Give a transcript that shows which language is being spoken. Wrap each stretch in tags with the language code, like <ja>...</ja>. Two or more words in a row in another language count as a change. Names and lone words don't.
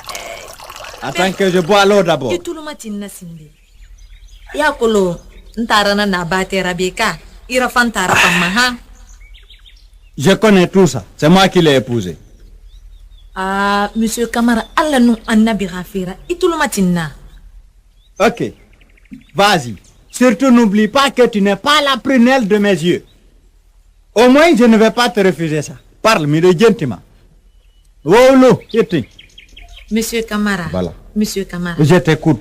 <fr>Attends que je bois l'eau d'abord. Je connais tout ça. C'est moi qui l'ai épousé. Ah, monsieur Camara, Allah nous annabi rafira. Itulumatina. Ok. Vas-y. Surtout n'oublie pas que tu n'es pas la prunelle de mes yeux. Au moins, je ne vais pas te refuser ça. Parle, mais gentiment. Oh, Monsieur Camara. Voilà. Monsieur Camara. Je t'écoute.</fr>